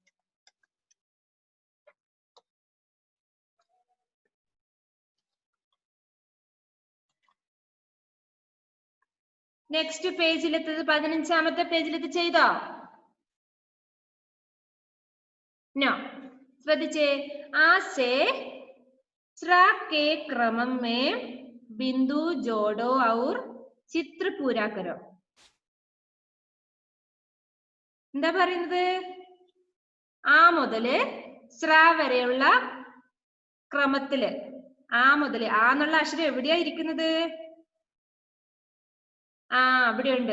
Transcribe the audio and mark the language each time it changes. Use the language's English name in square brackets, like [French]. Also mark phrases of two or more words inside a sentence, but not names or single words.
[Malayalam] നെക്സ്റ്റ് പേജിലെത്തത് 15ാമത്തെ പേജിലെത്തി ചെയ്തോ? നോ. ശ്രദ്ധിച്ചേ, [Hindi] आ से श्र के क्रम में बिंदु जोड़ो और चित्र पूरा करो. [Malayalam] എന്താ പറയുന്നത്? ആ മുതല് ശ്ര വരെയുള്ള ക്രമത്തില്, ആ മുതല്, ആ എന്നുള്ള അക്ഷരം എവിടെയാ ഇരിക്കുന്നത്? അവിടെയുണ്ട്.